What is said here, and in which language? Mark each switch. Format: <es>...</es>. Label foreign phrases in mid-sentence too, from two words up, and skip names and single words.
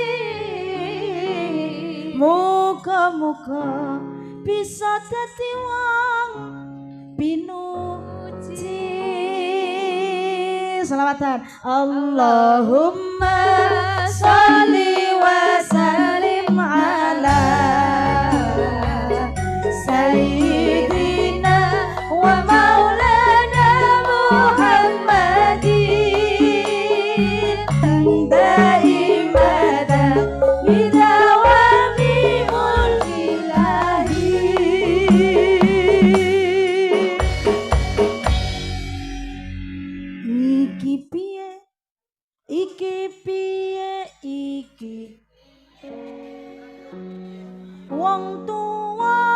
<jv>Muga-muga bisa dadi wong pinuji.</jv> <ar>Selawatan اللهم صل وسلم على سيدنا ومولانا محمد دائما بدوام ملك الله.</ar> <jv>Iki piye? Iki piye iki? Wong tuwa</jv>